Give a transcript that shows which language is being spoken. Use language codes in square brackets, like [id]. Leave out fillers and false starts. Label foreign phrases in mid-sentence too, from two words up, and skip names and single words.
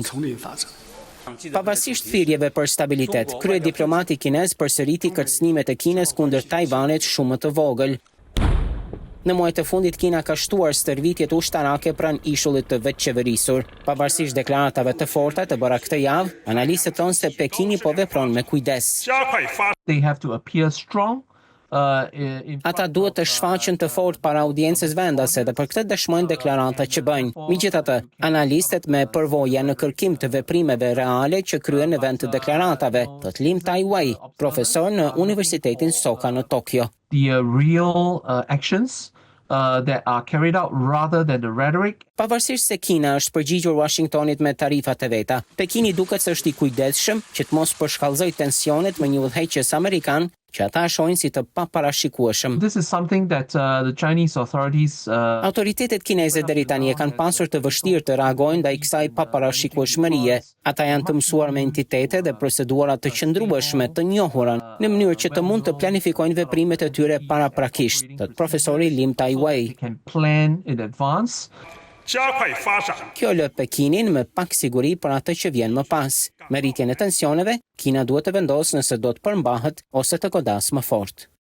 [sq] Pavarësisht thirrjeve për stabilitet, krye diplomati kinez përsëriti kërcënimet e Kinës kundër Tajvanit shumë më të vogël. Në muajt e fundit Kina ka shtuar stërvitjet ushtarake pranë ishullit të vetëqeverisur. Pavarësisht deklaratave të forta të bëra këtë javë, analistët thonë se Pekini po vepron me kujdes. [en] They have to appear strong. [sq] Ata duhet të shfaqen të fortë para audiencës vendase dhe për këtë dëshmojnë deklaratat që bëjnë. Megjithatë, analistët me përvojë në kërkim të veprimeve reale që kryen në vend të deklaratave, thot Lim Tai-wei, profesor në Universitetin Soka në Tokyo. [en] The real actions that are carried out rather than the rhetoric. [sq] Pavarësisht se Kina është përgjigjur Washingtonit me tarifat e veta, Pekini duket se është i kujdesshëm që të mos përshkallëzojë tensionet me një udhëheqës amerikan që ata shohin si të paparashikueshëm. [en] This is something that the Chinese authorities [sq] Autoritetet kineze deri tani e kanë pasur të vështirë të reagojnë ndaj kësaj paparashikueshmërie. Ata janë të mësuar me entitete dhe procedura të qëndrueshme të njohura në mënyrë që të mund të planifikojnë veprimet e tyre paraprakisht, thot profesori Lim Tai-wei. [en] can plan in advance. [sq] Kjo lë Pekinin me pak siguri për atë që vjen më pas. Me rritjen e tensioneve, Kina duhet të vendosë nëse do të përmbahet ose të godas më fort.